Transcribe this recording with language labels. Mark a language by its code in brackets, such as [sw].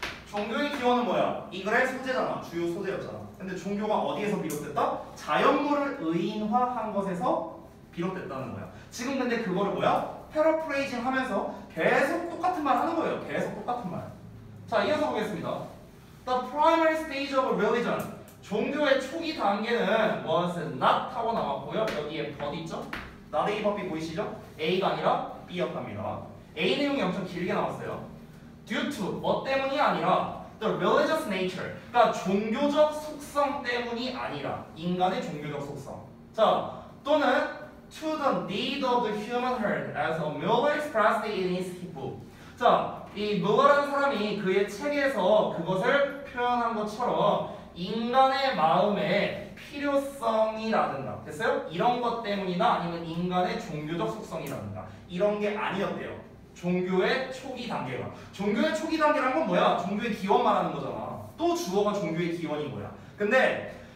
[ko] 종교의 기원은 뭐야? 이 글의 소재잖아. 주요 소재였잖아. 근데 종교가 어디에서 비롯됐다? 자연물을 의인화한 것에서 비롯됐다는 거야. 지금 근데 그거를 뭐야? 패러프레이징 하면서 계속 똑같은 말 하는 거예요. 계속 똑같은 말. 자, 이어서 보겠습니다. [en] The primary stage of religion. [ko] 종교의 초기 단계는 [en] was not [ko] 하고 나왔고요. 여기에 but 있죠? not A 법이 보이시죠? A가 아니라 B였답니다. A 내용이 엄청 길게 나왔어요. [en] due to [ko] 뭐 때문이 아니라 [en] the religious nature. [ko] 그러니까 종교적 속성 때문이 아니라 인간의 종교적 속성. 자, 또는 [en] to the need of the human herd as Miller expressed in his book. [ko] 자, 이 밀러라는 사람이 그의 책에서 그것을 표현한 것처럼 인간의 마음의 필요성이라든가, 됐어요? 이런 것 때문이나 아니면 인간의 종교적 속성이라든가 이런 게 아니었대요. 종교의 초기 단계가. 종교의 초기 단계란 건 뭐야? 종교의 기원 말하는 거잖아. 또 주어가 종교의 기원인 거야. 근데